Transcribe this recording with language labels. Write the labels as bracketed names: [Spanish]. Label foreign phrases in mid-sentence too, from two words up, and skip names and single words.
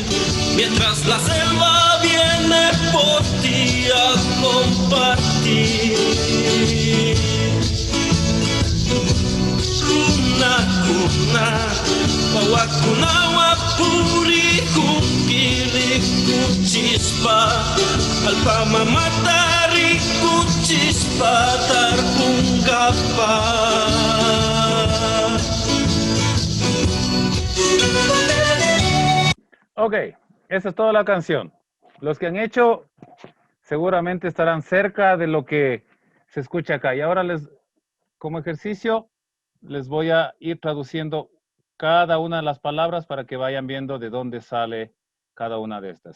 [Spanish] Mientras la selva viene por ti a compartir. [Quechua] Runa, kuna, wawakuna, wapuri, kukiri, kuchispa, alpama matari, kuchispa, tarpungapa. [Spanish] Ok, esa es toda la canción. Los que han hecho seguramente estarán cerca de lo que se escucha acá. Y ahora como ejercicio, les voy a ir traduciendo cada una de las palabras para que vayan viendo de dónde sale cada una de estas, ¿sí?